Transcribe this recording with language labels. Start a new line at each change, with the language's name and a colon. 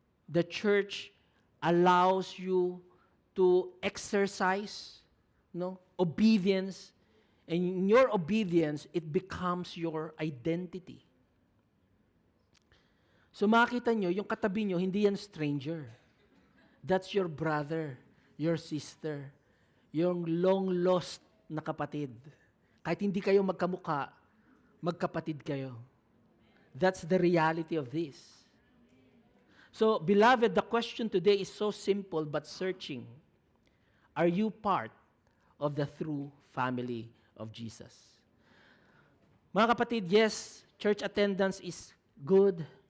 English: the church allows you to exercise, obedience, and in your obedience, it becomes your identity.
Filipino: So makita nyo, yung katabi nyo, hindi yan stranger.
English: That's your brother, your sister,
Filipino: yung long-lost na kapatid. Kahit hindi kayo magkamukha, magkapatid kayo.
English: That's the reality of this. So, beloved, the question today is so simple but searching. Are you part of the true family of Jesus?
Filipino: Mga kapatid,
English: yes, church attendance is good.